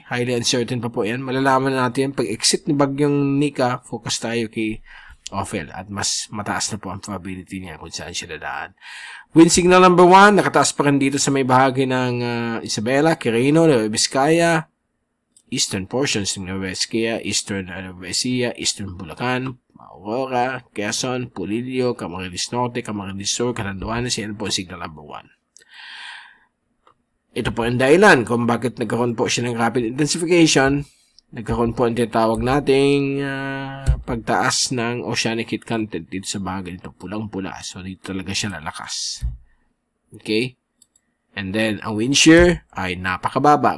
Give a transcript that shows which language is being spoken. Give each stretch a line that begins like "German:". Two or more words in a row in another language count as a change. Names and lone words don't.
English: Highly uncertain
Filipino: pa po yan. Malalaman natin pag exit ni bagyong Nika, focus tayo kay Ophel. At mas mataas na po ang probability niya kung saan siya dadaan.
English: Wind signal number 1,
Filipino: nakataas pa rin dito sa may bahagi ng Isabela, Quirino, Nueva Vizcaya,
English: eastern portions
Filipino: ng Nueva Vizcaya, eastern Nueva Ecija, eastern Bulacan, Aurora, Quezon, Pulilio, Camarines Norte, Camarines Sur, Catanduanes. Yan po ang
English: signal number 1.
Filipino: Ito po ang dahilan kung bakit nagkaroon po siya ng
English: rapid intensification.
Filipino: Nagkaroon po ang tinatawag nating pagtaas ng
English: oceanic heat content
Filipino: dito sa bagay dito, pulang-pula. So, dito talaga siya lalakas. Okay? And then, ang
English: wind shear
Filipino: ay napakababa.